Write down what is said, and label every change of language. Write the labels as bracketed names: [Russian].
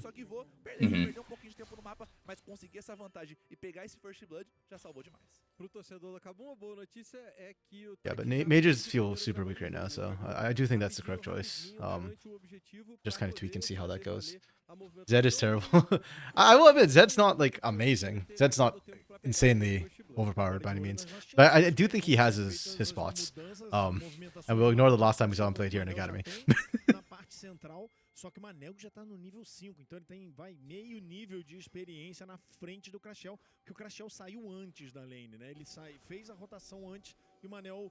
[Portuguese] Perder um pouquinho de tempo no mapa, mas conseguir essa vantagem e pegar esse First Blood já salvou demais. Pro torcedor da KBM.A, uma boa notícia é que o [English] Yeah, but mages feel super weak right now, so I do think that's the correct choice. Just kind of tweak and see how that goes. Zed is terrible. I will admit, Zed's not like amazing. Zed's not insanely overpowered by any means, but I do think he has his spots. And we'll ignore the last time we saw him played here in Academy. [Portuguese] Central, só que o Manel já tá no nível 5, então ele tem meio nível de experiência na frente do Crashel, porque o Crashel saiu antes da lane, né? Ele fez a rotação antes e o Manel...